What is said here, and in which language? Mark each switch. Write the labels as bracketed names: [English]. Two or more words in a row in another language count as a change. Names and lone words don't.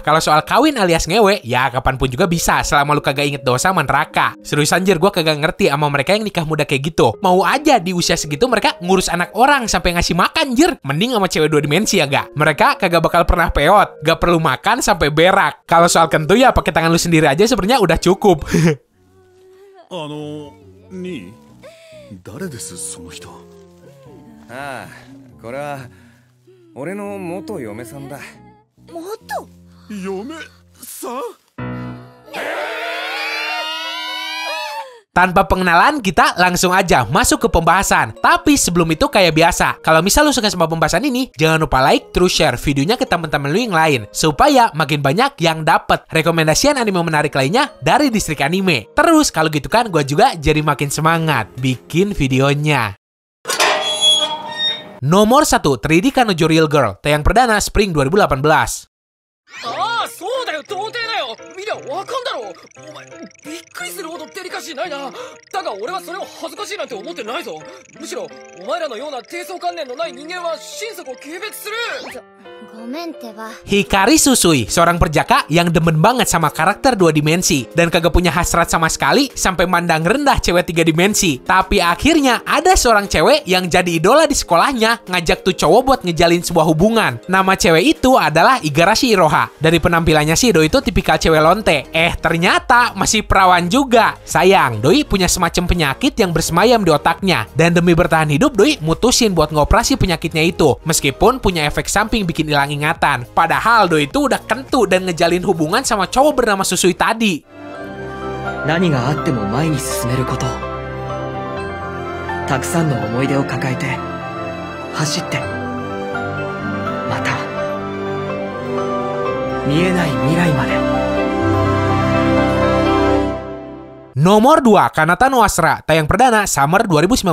[Indonesian] Kalau soal kawin alias ngewe, ya kapanpun juga bisa, selama lu kagak inget dosa sama neraka. Serius anjir, gua kagak ngerti sama mereka yang nikah muda kayak gitu. Mau aja di usia segitu mereka ngurus anak orang sampai ngasih makan, jir. Mending sama cewek 2 dimensi ya gak? Mereka kagak bakal pernah peot, gak perlu makan sampai berak. Kalau soal kentut ya pakai tangan lu sendiri aja sebenarnya udah cukup. [Japanese] 誰です、その人。ああ、これは俺の元嫁さんだ。元嫁さん？ [Indonesian] Tanpa pengenalan, kita langsung aja masuk ke pembahasan. Tapi sebelum itu kayak biasa, kalau misal lu suka sama pembahasan ini, jangan lupa like, terus share videonya ke teman-teman lu yang lain, supaya makin banyak yang dapet rekomendasian anime menarik lainnya dari distrik anime. Terus kalau gitu kan, gue juga jadi makin semangat bikin videonya. Nomor 1, 3D Kanojo Real Girl, tayang perdana Spring 2018. [Japanese] そうだよ、童貞だよ。見りゃわかんだろ。お前びっくりするほどデリカシーないな。だが俺はそれを恥ずかしいなんて思ってないぞ。むしろお前らのような低層観念のない人間は心底軽蔑する。 [Indonesian] Hikari Susui, seorang perjaka yang demen banget sama karakter 2 dimensi dan kagak punya hasrat sama sekali sampai mandang rendah cewek 3 dimensi. Tapi akhirnya ada seorang cewek yang jadi idola di sekolahnya ngajak tuh cowok buat ngejalin sebuah hubungan. Nama cewek itu adalah Igarashi Iroha. Dari penampilannya sih Doi itu tipikal cewek lonte. Ternyata masih perawan juga. Sayang, Doi punya semacam penyakit yang bersemayam di otaknya. Dan demi bertahan hidup, Doi mutusin buat ngoperasi penyakitnya itu. Meskipun punya efek samping bikin hilang ingatan. Padahal Doi itu udah kentut dan ngejalin hubungan sama cowok bernama Susui tadi. [Japanese] 何があっても前に進めること。たくさんの思い出を抱えて走って、また見えない未来まで。 [Indonesian] Nomor 2, Kanata no Astra, tayang perdana Summer 2019.